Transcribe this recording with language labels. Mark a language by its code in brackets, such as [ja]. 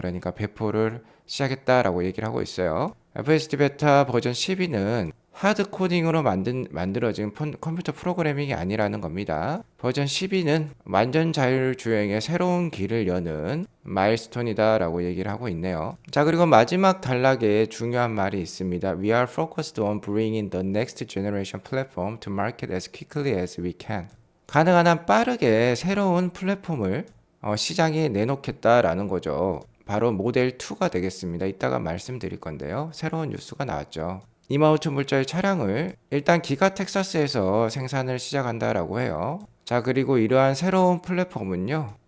[ko] 그러니까 배포를 시작했다라고 얘기를 하고 있어요. FSD 베타 버전 12는 하드 코딩으로 만들어진 컴퓨터 프로그래밍이 아니라는 겁니다. 버전 12는 완전 자율주행의 새로운 길을 여는 마일스톤이다라고 얘기를 하고 있네요. 자, 그리고 마지막 단락에 중요한 말이 있습니다. [en] We are focused on bringing the next generation platform to market as quickly as we can. [ko] 가능한 한 빠르게 새로운 플랫폼을 시장에 내놓겠다라는 거죠. 바로 모델 2가 되겠습니다. 이따가 말씀드릴 건데요. 새로운 뉴스가 나왔죠. 25,000불짜리 차량을 일단 기가 텍사스에서 생산을 시작한다라고 해요. 자, 그리고 이러한 새로운 플랫폼은요,